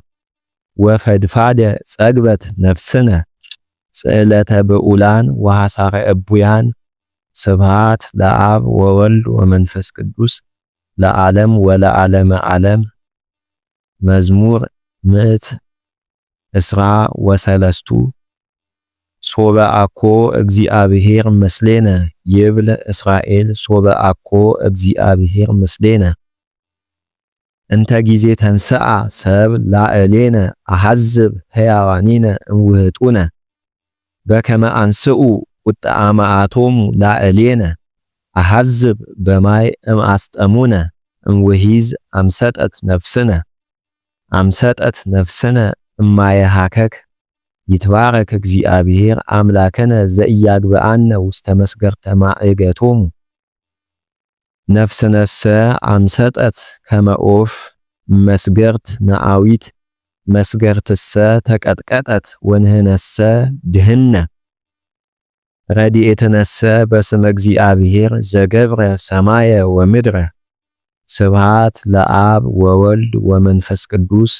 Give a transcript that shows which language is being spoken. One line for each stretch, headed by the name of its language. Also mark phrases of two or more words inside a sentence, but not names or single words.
Geez: ወፈድፋደ ጸግበት ነፍስነ ጽዕለተ ብዑላን ወሐሳረ እቡያን። ስብሃት ለአብ ወወልድ ወመንፈስ ቅዱስ ለዓለም ወለዓለመ ዓለም። መዝሙር ምዕት እስራ ወሰለስቱ ሶበ አኮ እግዚአብሔር ምስሌነ ይብል እስራኤል ሶበ አኮ እግዚአብሔር ምስሌነ እንተ ጊዜ ተንስአ ሰብ ላዕሌነ አሐዝብ ሕያዋኒነ እምውህጡነ በከመ አንስኡ ቁጥአ መዓቶሙ ላዕሌነ አሐዝብ በማይ እምአስጠሙነ እምውሒዝ አምሰጠት ነፍስነ አምሰጠት ነፍስነ እማየሃከክ። ይትባረክ እግዚአብሔር አምላከነ ዘኢያግብአነ ውስተ መስገርተ ማዕገቶሙ ነፍስነሰ አምሰጠት ከመ ኦፍ መስገርት ነአዊት መስገርትሰ ተቀጥቀጠት ወንህነሰ ድህነ። ረድኤትነሰ በስመ እግዚአብሔር ዘገብረ ሰማየ ወምድረ። ስብሃት ለአብ ወወልድ ወመንፈስ ቅዱስ